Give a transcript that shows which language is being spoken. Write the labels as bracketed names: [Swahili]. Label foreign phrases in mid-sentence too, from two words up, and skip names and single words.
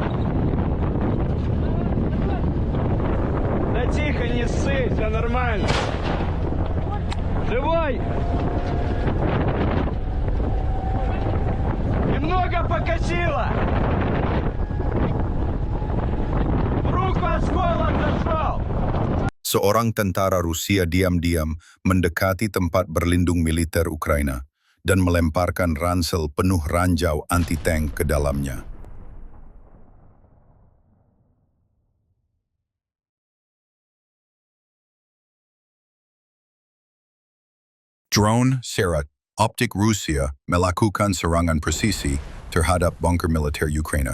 [Russian] Да тихо, не ссы, все нормально. Живой? Немного покосило. В руку осколок зашел. [Indonesian] Seorang tentara Rusia diam-diam mendekati tempat berlindung militer Ukraina dan melemparkan ransel penuh ranjau anti-tank ke dalamnya. Drone Serat Optik Rusia melakukan serangan presisi terhadap bunker militer Ukraina.